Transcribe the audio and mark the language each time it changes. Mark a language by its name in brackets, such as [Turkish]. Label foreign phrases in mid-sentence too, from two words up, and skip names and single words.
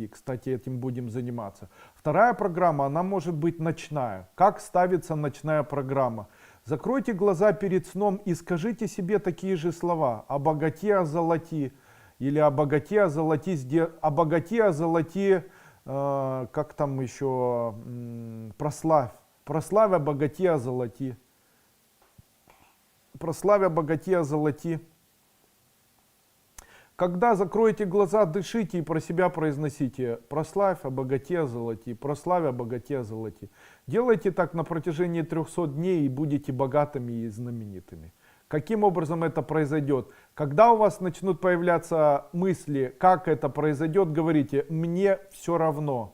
[Russian] Кстати, этим будем заниматься. Вторая программа, она может быть ночная. Как ставится ночная программа? Закройте глаза перед сном и скажите себе такие же слова. «Обогати, озолоти». Или «обогати, озолоти», «обогати, озолоти», как там еще, «прославь». «Прославь, обогати, озолоти». «Прославь, обогати, озолоти». Когда закроете глаза, дышите и про себя произносите «прославь, обогати, озолоти», «прославь, обогати, озолоти». Делайте так на протяжении 300 дней и будете богатыми и знаменитыми. Каким образом это произойдет? Когда у вас начнут появляться мысли, как это произойдет, говорите «мне все равно».